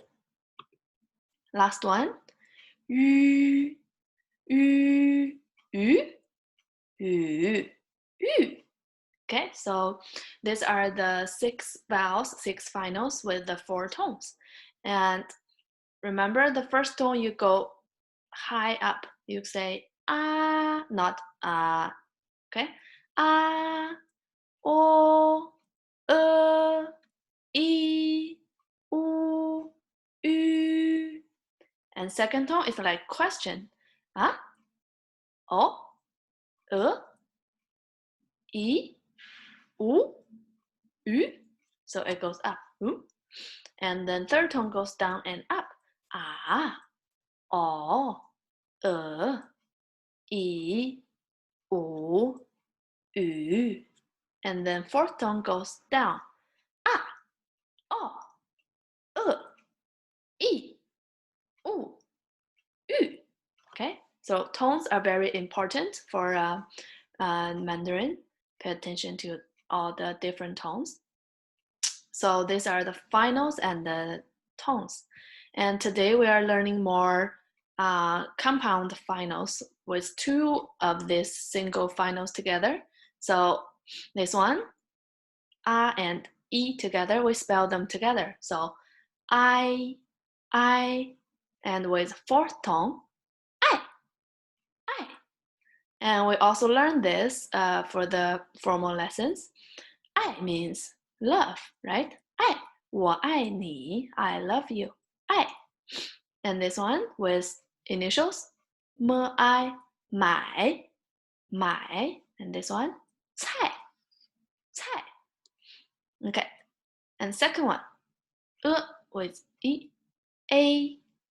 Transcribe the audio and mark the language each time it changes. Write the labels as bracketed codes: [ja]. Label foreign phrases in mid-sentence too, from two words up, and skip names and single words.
[en] Last one, ü, ü, ü, ü, ü. Okay, so these are the 6 vowels, 6 finals with the 4 tones. And remember, the first tone you go high up. You say ah, not ah. Okay, ah, o, e, u, ü. And second tone is like question. Ah, o, e, u, ü. So it goes up. And then third tone goes down and up. Ah, o, e, u, ü. And then fourth tone goes down. Ah, o, e, u, ü. Okay, so tones are very important for Mandarin. Pay attention to all the different tones. So these are the finals and the tones. And today we are learning more compound finals with 2 of these single finals together. So this one, A and E together, we spell them together. So I, and with fourth tone, I. And we also learned this for the formal lessons. I means love, right? [zh] 爱，我爱你, [en] I love you. 爱. And this one with initials, [zh] 么爱, [en] my, and this one, 菜. Okay. And second one, with e, a.